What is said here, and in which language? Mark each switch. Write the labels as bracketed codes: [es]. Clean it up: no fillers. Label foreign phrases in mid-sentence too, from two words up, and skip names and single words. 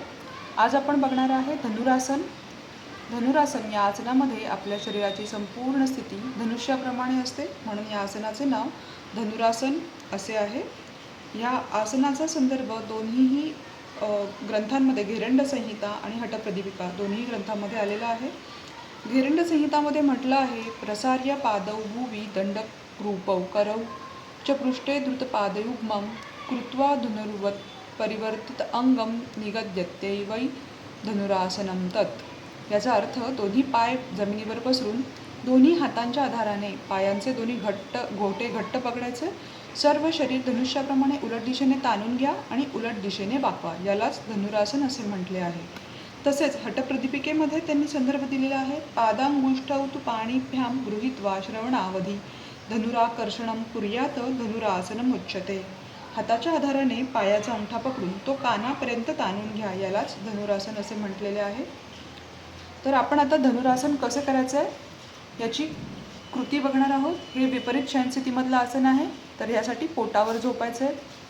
[mr] आज आपण बघणार आहे धनुरासन. धनुरासन या आसनामध्ये आपल्या शरीराची संपूर्ण स्थिती धनुष्याप्रमाणे असते, म्हणून या आसनाचे नाव धनुरासन असे आहे. या आसनाचा संदर्भ दोन्हीही ग्रंथांमध्ये घेरंड संहिता आणि हठप्रदीपिका दोन्ही ग्रंथांमध्ये आलेला आहे. घेरंड संहितामध्ये म्हटलं आहे, [sa] प्रसार्य पादौ भुवि दंडरूपौ करौ च पृष्ठे धृतपादयुग्मं कृत्वा धनुर्वत् परिवर्तित अंगम निगद्यत्यैवै धनुरासनं तत्. [mr] याचा अर्थ दोन्ही पाय जमिनीवर पसरून दोन्ही हातांच्या आधाराने पायांचे दोन्ही घोटे घट्ट पकडायचे. सर्व शरीर धनुष्याप्रमाणे उलट दिशेने ताणून घ्या आणि उलट दिशेने वाकवा. यालाच धनुरासन असे म्हटले आहे. तसेच हठप्रदीपिकेमध्ये त्यांनी संदर्भ दिलेला आहे, [sa] पादांगुष्ठौ तु पाणिभ्यां गृहीत्वा श्रवणावधी धनुराकर्षणं कुर्यात धनुरासनम् उच्यते. [mr] हाताच्या आधाराने पायाचा अंगठा पकडून तो कानापर्यंत ताणून घ्या. यालाच धनुरासन असे म्हटलेले आहे. तर आपण आता धनुरासन कसे करायचं आहे याची कृती बघणार आहोत. हे विपरीत शयनस्थितीमधलं आसन आहे. तर यासाठी पोटावर झोपायचं आहे.